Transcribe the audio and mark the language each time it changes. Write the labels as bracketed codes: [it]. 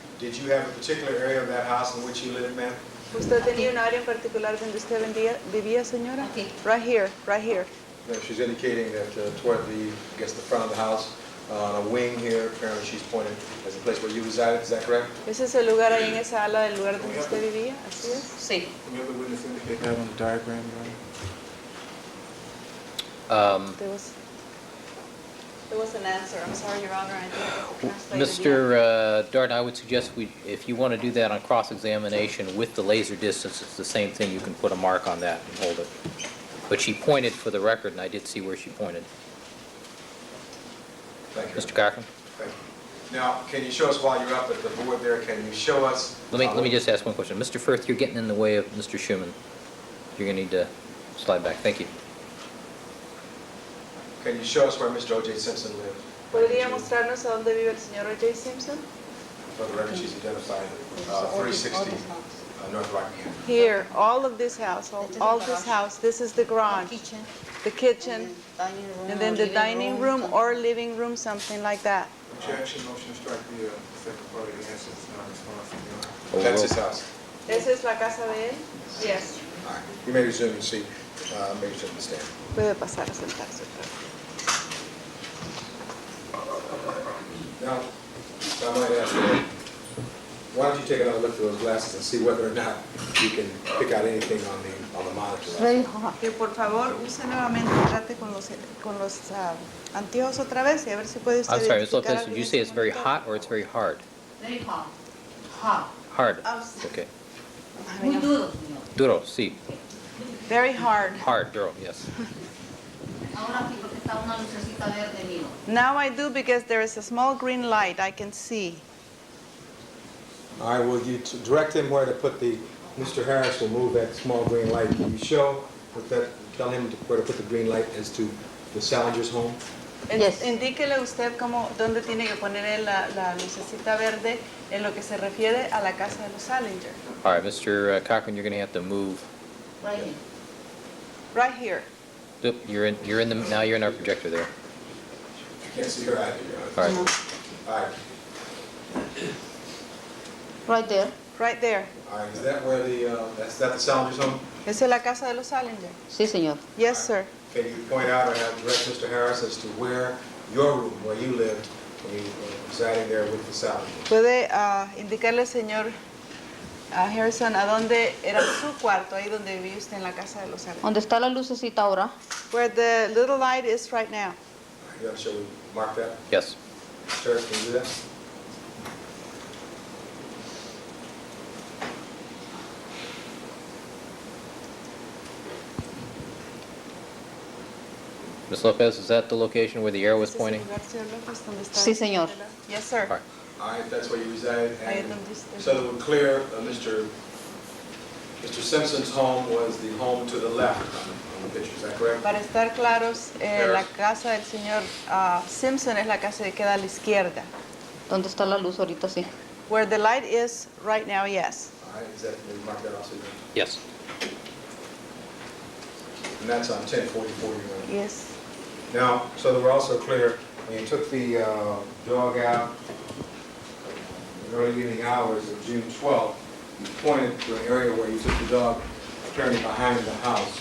[en] Did you have a particular area of that house in which you lived, ma'am? [es] ¿Usted tenía un área en particular donde usted vivía, señora? Aquí. [en] Right here, right here. No, she's indicating that toward the, I guess, the front of the house, on a wing here, apparently she's pointed as the place where you resided, is that correct? [es] ¿Ese es el lugar ahí en esa ala del lugar donde usted vivía? Así es. Sí. [en] Can the other witness indicate that on the diagram, Your Honor? There was an answer. I'm sorry, Your Honor. I think it was translated. Mr. Darden, I would suggest if you want to do that on cross-examination with the laser distance, it's the same thing. You can put a mark on that and hold it. But she pointed for the record, and I did see where she pointed. Thank you. Mr. Cochran? Thank you. Now, can you show us while you're up at the board there, can you show us? Let me just ask one question. Mr. Firth, you're getting in the way of Mr. Schuman. You're going to need to slide back. Thank you. Can you show us where Mr. OJ Simpson lived? [es] ¿Podría mostrarnos a dónde vive el señor OJ Simpson? [en] For the record, she's identified 360 North Rockingham. Here, all of this house, all this house. This is the garage, the kitchen, and then the dining room or living room, something like that. Objection, motion to strike the second part of the answer is not responsive, Your Honor. That's his house. [es] ¿Esa es la casa de él? [en] Yes. All right. You may resume your seat. Maybe you shouldn't stand. [es] Puede pasar a sentarse otra vez. [en] Now, if I might ask you, why don't you take another look through those glasses and see whether or not you can pick out anything on the monitor? Very hot. [es] Que por favor use nuevamente, trate con los anteojos otra vez y a ver si puede usted [en] I'm sorry, Ms. Lopez, [es] algo [en] did [es] en [en] you say [es] ese [en] it's very [es] monitor. [en] hot or it's very hard? Very hot. Hot. Hard, Ah, okay. [es] Muy duro, señor. Duro, sí. [en] Very hard. Hard, duro, yes. [es] Ahora sí, porque está una lucecita verde, miro. [en] Now I do because there is a small green light I can see. All right, will you direct him where to put Mr. Harris will move that small green light. Can you show, tell him where to put the green light as to the Salingers' home? Yes. [es] Indíquele usted dónde tiene que poner él la lucecita verde en lo que se refiere a la casa de los Salingers. [en] All right, Mr. Cochran, you're going to have to move. Right here. Right here. Oop, now you're in our projector there. I can't see her either, Your Honor. All right. All right. Right there. Right there. All right, is that where is that the Salingers' home? [es] Esa es la casa de los Salingers. Sí, señor. [en] Yes, sir. Can you point out or direct Mr. Harris as to where your room, where you lived, when you were residing there with the Salingers? [es] ¿Puede indicarle, señor Harrison, a dónde era su cuarto, ahí donde vivía usted en la casa de los Salingers? ¿Dónde está la lucecita ahora? [en] Where the little light is right now. All right, shall we mark that? Yes. Mr. Harris, can you do that? Ms. Lopez, is that the location where the arrow was pointing? [es] Sí, señor. [en] Yes, sir. All right. All right, that's where you reside. [es] Ahí [en] And [es] donde usted- [en] so that we're clear, Mr. Simpson's home was the home to the left on the picture, is that correct? [es] Para estar claros, la casa del señor Simpson es la casa que queda a la izquierda. ¿Dónde está la luz ahorita? Sí. [en] Where the light is right now, yes. All right, is that, will you mark that also? Yes. And that's on 1044, you know. Yes. Now, so that we're also clear, when you took the dog out in the early evening hours of June 12th, you pointed to an area where you took the dog apparently behind the house.